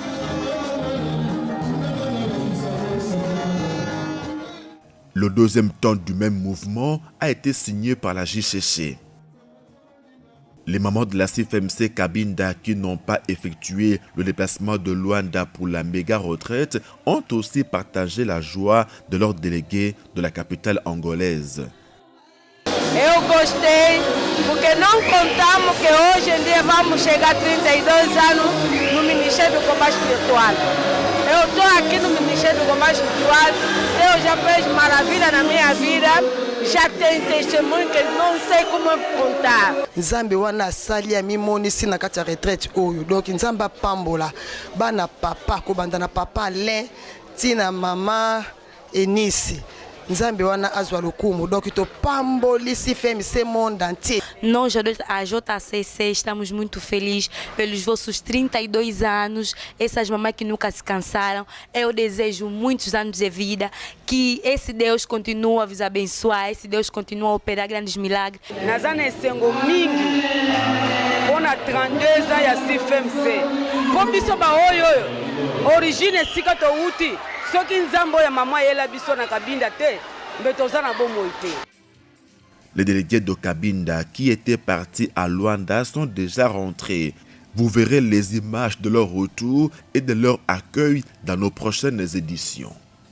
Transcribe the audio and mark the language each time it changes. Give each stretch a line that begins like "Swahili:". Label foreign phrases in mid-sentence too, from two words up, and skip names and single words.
French: Le deuxième temps du même mouvement a été signé par la JCC. Les mamans de la CFMC Cabinda qui n'ont pas effectué le déplacement de Luanda pour la méga retraite ont aussi partagé la joie de leurs délégués de la capitale angolaise.
Portuguese: Eu gostei porque não contamos que hoje em dia vamos chegar a 32 anos no Ministério do Combate Espiritual. Eu estou aqui no Ministério do Combate Espiritual, Deus já fez maravilha na minha vida. Já tem testemunho que não sei como contar.
Lingala: Nzambe wana asali ya mimonisi na kati ya retraite oyo. Donc nzambe apambola bana papa kobanda na papa Alain tina mama Enisi. Nzambe wana azwa lokumu. Donc to pamboli CFMC
French: monde entier.
Portuguese: Nós, a JCC, estamos muito felizes pelos vossos 32 anos, essas mamães que nunca se cansaram. Eu desejo muitos anos de vida, que esse Deus continue a vos abençoar, esse Deus continue a operar grandes milagres.
Lingala: Nazana esengo mingi, ona 32 ans ya CFMC. Comme biso ba oyo, origine sika to uti, soki nzambo ya mama yela biso na Cabinda te, mbetozana bomo ite.
French: Les délégués de Cabinda qui étaient partis à Luanda sont déjà rentrés. Vous verrez les images de leur retour et de leur accueil dans nos prochaines éditions.